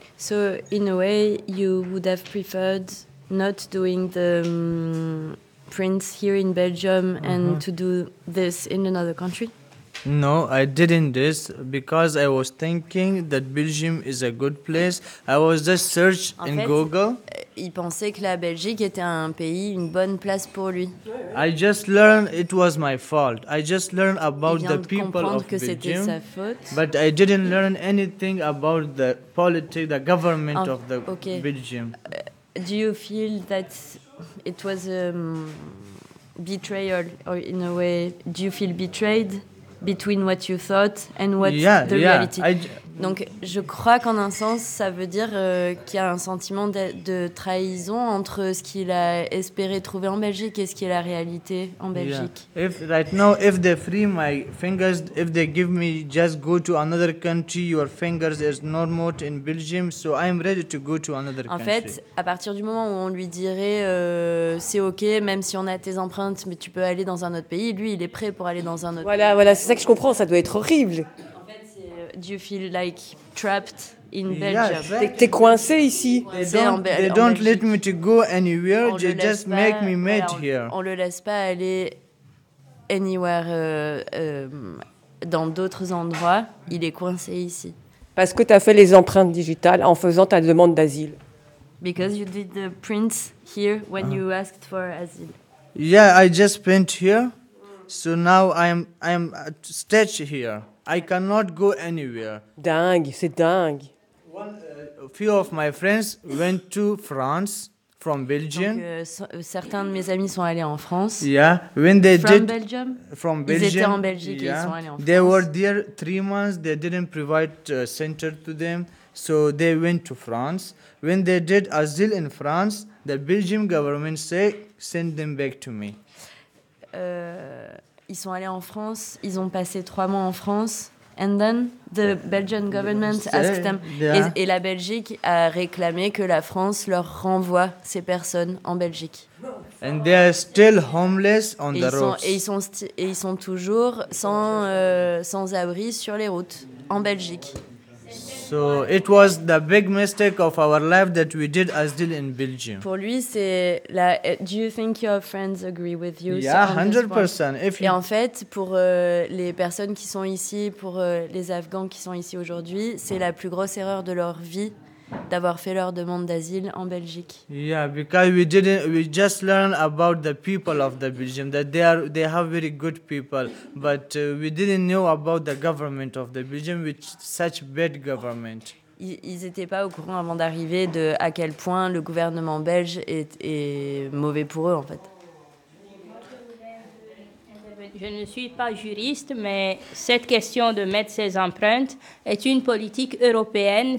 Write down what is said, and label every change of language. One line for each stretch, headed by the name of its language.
English: So in a way, you would have preferred not doing the prints here in Belgium and to do this in another country. No, I didn't this because I was thinking that Belgium is a good place. I was just search in Google.
French: Il pensait que la Belgique était un pays, une bonne place pour lui.
English: I just learned it was my fault. I just learned about the people of Belgium.
French: Il vient de comprendre que c'était sa faute.
English: But I didn't learn anything about the politics, the government of the Belgium. Do you feel that it was a betrayal, or in a way, do you feel betrayed? Between what you thought and what the reality. Yeah,
French: Donc je crois qu'en un sens, ça veut dire qu'il y a un sentiment de trahison entre ce qu'il a espéré trouver en Belgique et ce qui est la réalité en Belgique.
English: Yeah. If right now, if they free my fingers, if they give me just go to another country, your fingers is not much in Belgium, so I'm ready to go to another country.
French: En fait, à partir du moment où on lui dirait c'est ok, même si on a tes empreintes, mais tu peux aller dans un autre pays, lui, il est prêt pour aller dans un autre pays. Voilà, c'est ça que je comprends, ça doit être horrible.
English: Do you feel like trapped in Belgium?
French: Yeah, t'es coincé ici.
English: They don't let me to go anywhere. They just make me mad here.
French: On le laisse pas aller anywhere dans d'autres endroits. Il est coincé ici. Parce que t'as fait les empreintes digitales en faisant ta demande d'asile.
English: Because you did the prints here when you asked for asile. Yeah, I just print here. So now I'm stretched here. I cannot go anywhere.
French: Dingue, c'est dingue.
English: A few of my friends went to France from Belgium.
French: Certains de mes amis sont allés en France.
English: Yeah, when they from did Belgium? From Belgium.
French: Ils étaient en Belgique et ils sont allés en France.
English: They were there 3 months. They didn't provide a center to them, so they went to France. When they did asile in France, the Belgium government say send them back to me.
French: Ils sont allés en France, ils ont passé 3 mois en France,
English: and then the Belgian government asked them.
French: Yeah. Et la Belgique a réclamé que la France leur renvoie ces personnes en Belgique.
English: And they are still homeless on the roads.
French: Et ils sont toujours sans abri sur les routes en Belgique.
English: So it was the big mistake of our life that we did asile in Belgium.
French: Pour lui, c'est la.
English: Do you think your friends agree with you? Yeah, 100%.
French: Et en fait, pour les personnes qui sont ici, pour les Afghans qui sont ici aujourd'hui, c'est la plus grosse erreur de leur vie d'avoir fait leur demande d'asile en Belgique.
English: Yeah, because we didn't. We just learned about the people of the Belgium that they have very good people, but we didn't know about the government of the Belgium, which such bad government.
French: Ils n'étaient pas au courant avant d'arriver de à quel point le gouvernement belge est mauvais pour eux en fait. Je ne suis pas juriste, mais cette question de mettre ses empreintes est une politique européenne.